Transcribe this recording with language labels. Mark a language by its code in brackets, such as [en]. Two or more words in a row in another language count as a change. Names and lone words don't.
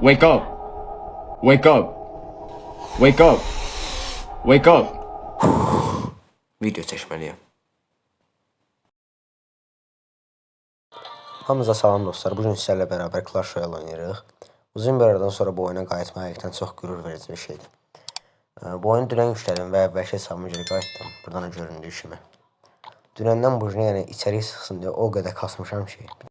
[en] Wake up! Wake up! Wake up! Wake up! [az] Video çəkməliyəm. Hamınıza salam dostlar. Bugün sizlərlə bərabər Clash Royale oynayırıq. Uzun bir aradan sonra bu oyuna qayıtmaq həqiqətən çox qürur verici bir şeydir. Bu oyunu dünən yüklədim və əvvəlki hesabıma görə qayıtdım. Buradan göründüyü kimi. Dünəndən bu günə, yəni içərik sıxsın deyə o qədər kasmışam ki.